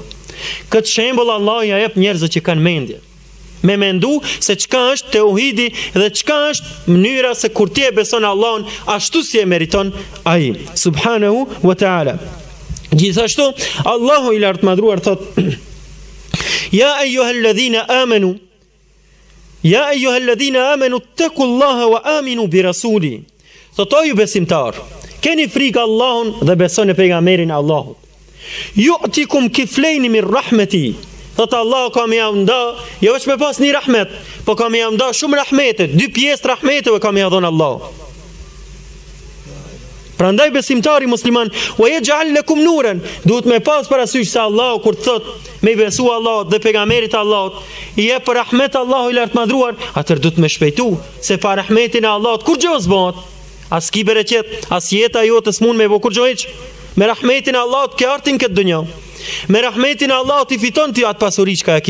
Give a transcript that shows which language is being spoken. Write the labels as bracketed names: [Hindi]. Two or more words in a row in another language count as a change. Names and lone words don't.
[Albanian] Këtë shembull Allah ja jep njerëzve që kanë mendje. Me mendu se çka është tauhidi dhe çka është mënyra se kur ti e beson Allahun ashtu si e meriton ai [Arabic] سبحانه وتعالى. [Albanian] Gjithashtu Allahu i lartë madhruar thot: [Arabic] "يا أيها الذين آمنوا يا أيها الذين آمنوا اتقوا الله وآمنوا برسوله." [Albanian] Thot o ju besimtar, keni frikë Allahun dhe besoni pejgamberin e Allahut. [Arabic] يؤتكم كفلين من رحمته. [Albanian] Thot Allah ka me nda, jo vetëm me pas një rahmet, po ka me nda shumë rahmete, 2 pjesë rahmeteve ka me dhënë Allah. Prandaj besimtari musliman, [Arabic] ويجعل لكم نورا, [Albanian] duhet me pas parasysh se Allah kur thot me besu Allah dhe pejgamberit Allahut, i jep rahmet Allahu i lartë madhruar, atëherë duhet me shpejtu se pa rahmetin e Allahut kur gjë s'bëhet. As ki bereqet, as jeta jote s'mund me bë kur gjë hiç. Me rahmetin e Allahut ke artin këtë dunjë. Me rahmetin e Allahut i fiton ti atë pasuri që ka ki.